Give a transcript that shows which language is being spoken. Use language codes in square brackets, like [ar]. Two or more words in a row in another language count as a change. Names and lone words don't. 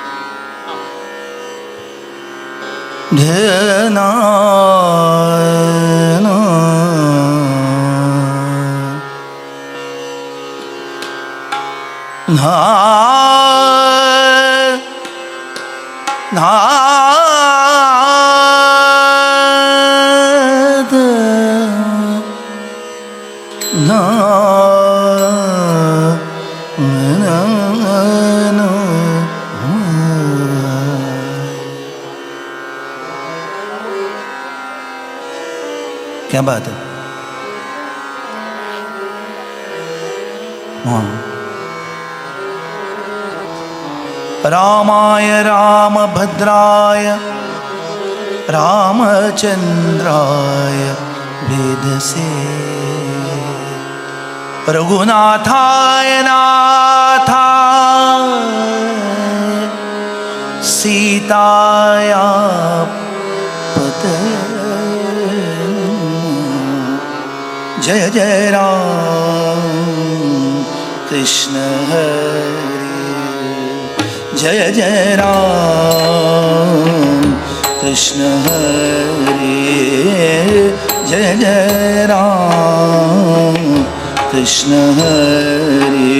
[hi] धना ना ना ना क्या बात है. [sa] रामाय रामभद्राय रामचंद्राय वेदसे रघुनाथाय नाथाय सीताया पतये जय जय राम कृष्ण हरि जय जय राम कृष्ण हरि जय जय राम कृष्ण हरि